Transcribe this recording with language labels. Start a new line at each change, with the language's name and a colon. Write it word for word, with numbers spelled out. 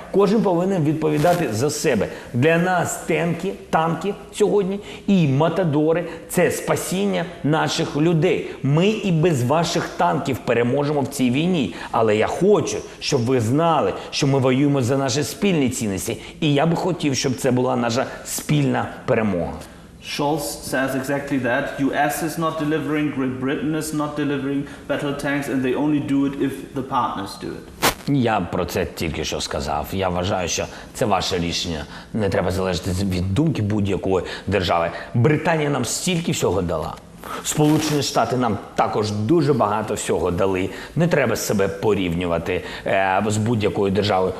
Ukrainian: Кожен повинен відповідати за себе. Для нас танки, танки сьогодні і матадори – це спасіння наших людей. Ми і без ваших танків переможемо в цій війні. Але я хочу, щоб ви знали, що ми воюємо за наші спільні цінності. І я би хотів, щоб це була наша спільна перемога.
English: Scholz says exactly that. U S is not delivering, Great Britain is not delivering battle tanks, and they only do it if the partners do it.
Ukrainian: Я про це тільки що сказав. Я вважаю, що це ваше рішення. Не треба залежати від думки будь-якої держави. Британія нам стільки всього дала. Сполучені Штати нам також дуже багато всього дали. Не треба себе порівнювати е, з будь-якою державою.